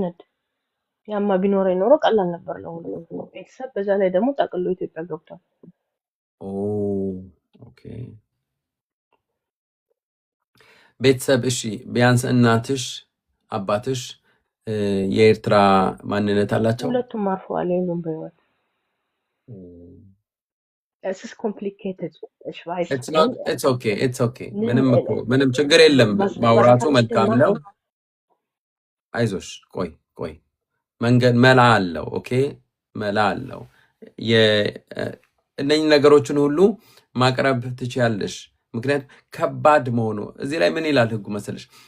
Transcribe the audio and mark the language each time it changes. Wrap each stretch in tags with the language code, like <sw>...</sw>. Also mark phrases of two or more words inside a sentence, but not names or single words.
<am>ሀብሽ ነድ ያማ ቢኖረኝ ኖሮ ቀላል ነበር ለሁሉም ቤተሰብ። በዛ ላይ ደግሞ ጠቅሎ ኢትዮጵያ ገብቷል። ኦ ኦኬ። ቤተሰብ እሺ፣ ቢያንስ እናትሽ አባትሽ የኤርትራ ማንነት አላቸው? ሁለቱም አርፈዋል፣ የሉም በህይወት።</am> <de>Es ist complicated. Ich weiß,</de> <en>It's not, it's okay, it's okay.</en> <am>ምንም ችግር የለም። ማውራቱ መልካም ነው። አይዞሽ፣ ቆይ መንገድ መላ አለው። ኦኬ፣ መላ አለው። እነኚህ ነገሮችን ሁሉ ማቅረብ ትችያለሽ። ምክንያቱም ከባድ መሆኑ እዚህ ላይ ምን ይላል ህጉ መሰለሽ?</am>